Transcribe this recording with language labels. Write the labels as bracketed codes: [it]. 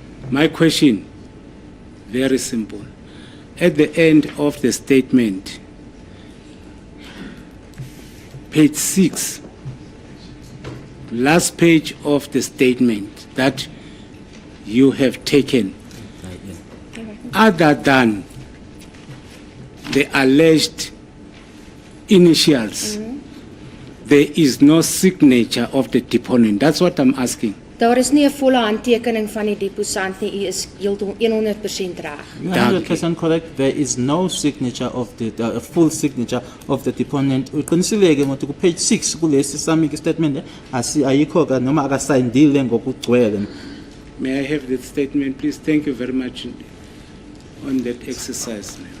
[en] My question, very simple. At the end of the statement, page 6, last page of the statement that you have taken, other than the alleged initials, there is no signature of the deponent. That's what I'm asking. [af] Daar is nie 'n volle handtekening van die deposant nie. U is heeltemal 100% reg. [en] You're 100% correct. There is no signature of the full signature of the deponent. [zu] Uqinisile ngokuthi ku page 6 kulesi sami statement ayikho ka noma akasayindile ngokugcwele. [en] May I have that statement, please? Thank you very much on that exercise.